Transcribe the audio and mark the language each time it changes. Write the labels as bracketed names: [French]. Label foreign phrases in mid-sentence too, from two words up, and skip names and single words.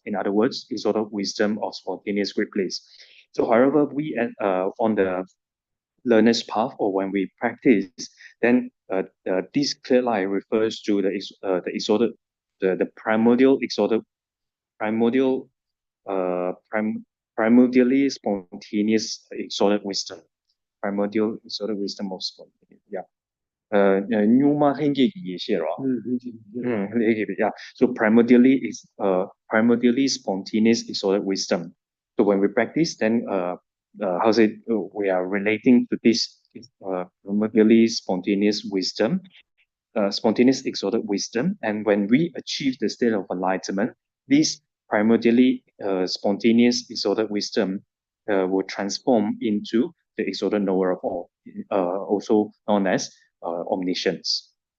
[English] In other words, exalted wisdom of spontaneous great bliss. So, however, we on the learner's path or when we practice, then this clear light refers to the exalted, the primordially spontaneous exalted wisdom. Primordial exalted wisdom of spontaneous. [Tibetan] Yeah. Nyuma hengi yi shi ro. [English] Yeah. So primordially spontaneous exalted wisdom. So when we practice, then we are relating to this primordially spontaneous wisdom, spontaneous exalted wisdom, and when we achieve the state of enlightenment, this primordially spontaneous exalted wisdom will transform into the exalted knower of all, also known as omniscience.